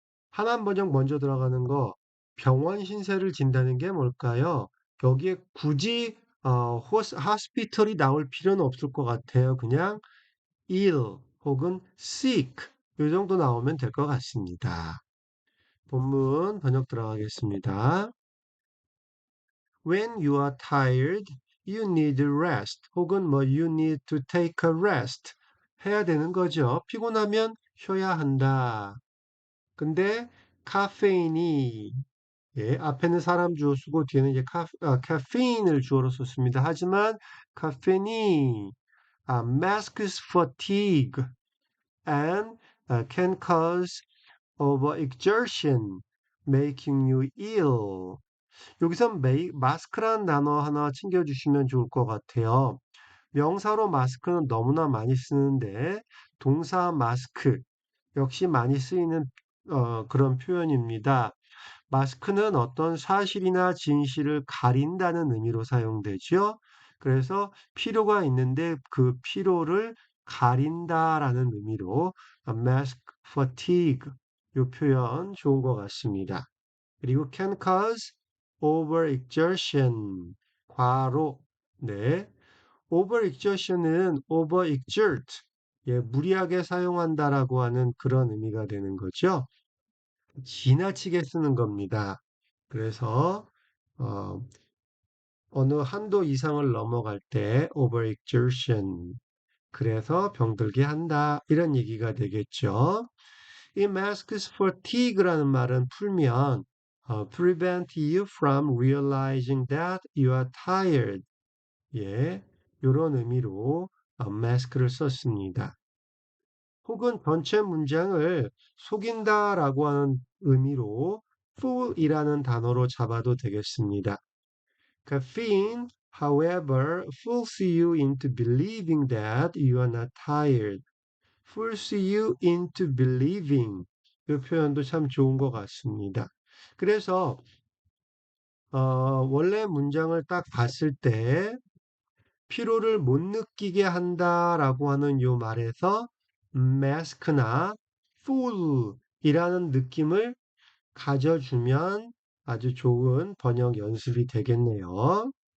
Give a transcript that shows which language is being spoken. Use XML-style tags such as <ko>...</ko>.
<ko>하남 번역 먼저 들어가는 거, 병원 신세를 진다는 게 뭘까요? 여기에 굳이 hospital이 나올 필요는 없을 것 같아요. 그냥 ill 혹은 sick 이 정도 나오면 될 것 같습니다. 본문 번역 들어가겠습니다.</ko> <en>When you are tired, you need rest 혹은 뭐 you need to take a rest</en> <ko>해야 되는 거죠. 피곤하면 쉬어야 한다. 근데 카페인이 예, 앞에는 사람 주어 쓰고 뒤에는 이제 카페인을 주어로 썼습니다. 하지만 카페인이</ko> <en>masks fatigue and can cause overexertion, making you ill.</en> <ko>여기서 마스크라는 단어 하나 챙겨주시면 좋을 것 같아요. 명사로 마스크는 너무나 많이 쓰는데 동사 마스크 역시 많이 쓰이는 그런 표현입니다. 마스크는 어떤 사실이나 진실을 가린다는 의미로 사용되죠. 그래서 필요가 있는데 그 필요를 가린다라는 의미로 mask fatigue 이 표현 좋은 것 같습니다. 그리고</ko> <en>can cause overexertion</en> <ko>과로 네 overexertion은 overexert 예, 무리하게 사용한다라고 하는 그런 의미가 되는 거죠. 지나치게 쓰는 겁니다. 그래서 어, 어느 한도 이상을 넘어갈 때 overexertion 그래서 병들게 한다 이런 얘기가 되겠죠. 이 masks fatigue라는 말은 풀면</ko> <en>prevent you from realizing that you are tired</en> <ko>예, 이런 의미로 mask를 썼습니다. 혹은 전체 문장을 속인다라고 하는 의미로 fool이라는 단어로 잡아도 되겠습니다.</ko> <en>Caffeine, however, fools you into believing that you are not tired. Fools you into believing.</en> <ko>이 표현도 참 좋은 것 같습니다. 그래서 원래 문장을 딱 봤을 때 피로를 못 느끼게 한다라고 하는 요 말에서 mask나 fool이라는 느낌을 가져주면 아주 좋은 번역 연습이 되겠네요.</ko>